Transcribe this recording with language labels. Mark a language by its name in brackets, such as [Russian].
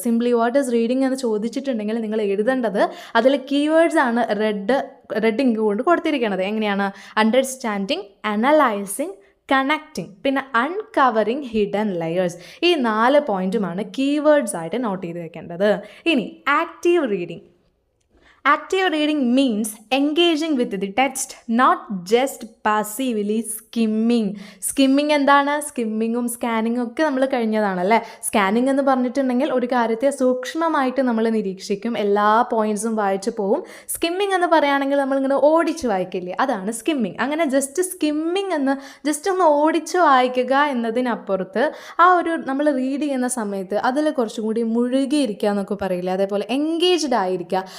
[Malayalam] Simply [English] what is reading [Malayalam] എന്ന് ചോദിച്ചിട്ടുണ്ടെങ്കിൽ നിങ്ങൾ എഴുതേണ്ടത് അതിൽ കീവേഡ്സ് ആണ് റെഡ് ഇങ്ക് കൊണ്ട് കൊടുത്തിരിക്കുന്നത്. എങ്ങനെയാണ്? [English] Understanding, analysing, connecting, പിന്നെ uncovering hidden layers. [Malayalam] ഈ 4 പോയിന്റുമാണ് കീവേഡ്സ് ആയിട്ട് നോട്ട് ചെയ്ത് വെക്കേണ്ടത്. ഇനി active reading. [English] Active reading means engaging with the text, not just passively skimming. [Malayalam] Skimming എന്താണ്? സ്കിമ്മിങ്ങും സ്കാനിങ്ങും ഒക്കെ നമ്മൾ കഴിഞ്ഞതാണല്ലേ. സ്കാനിങ് എന്ന് പറഞ്ഞിട്ടുണ്ടെങ്കിൽ ഒരു കാര്യത്തെ സൂക്ഷ്മമായിട്ട് നമ്മൾ നിരീക്ഷിക്കും, എല്ലാ പോയിൻറ്റ്സും വായിച്ചു പോവും. സ്കിമ്മിങ് എന്ന് പറയുകയാണെങ്കിൽ നമ്മളിങ്ങനെ ഓടിച്ച് വായിക്കില്ലേ, അതാണ് സ്കിമ്മിങ്. അങ്ങനെ ജസ്റ്റ് സ്കിമ്മിങ് എന്ന് ജസ്റ്റ് ഒന്ന് ഓടിച്ച് വായിക്കുക എന്നതിനപ്പുറത്ത് ആ ഒരു നമ്മൾ റീഡ് ചെയ്യുന്ന സമയത്ത് അതിൽ കുറച്ചും കൂടി മുഴുകിയിരിക്കുക എന്നൊക്കെ പറയില്ലേ, അതേപോലെ എൻഗേജ്ഡ് ആയിരിക്കുക.